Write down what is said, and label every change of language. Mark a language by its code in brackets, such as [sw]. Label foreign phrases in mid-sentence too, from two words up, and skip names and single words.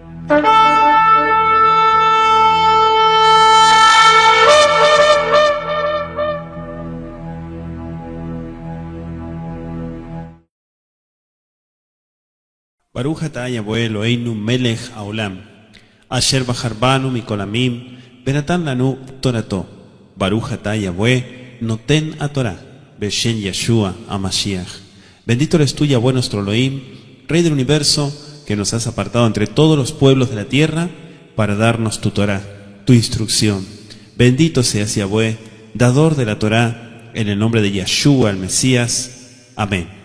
[he] ברוך אתה יהוה אלהינו מלך העולם, אשר בחר בנו מכל עמים, ונתן לנו תורתו. ברוך אתה יהוה נותן התורה, בשם ישוע המשיח. [es] Bendito eres tú, Yahweh nuestro Elohim, Rey del universo, que nos has apartado entre todos los pueblos de la tierra para darnos tu Torah, tu instrucción. Bendito seas Yahweh, dador de la Torah, en el nombre de Yeshua el Mesías. Amén.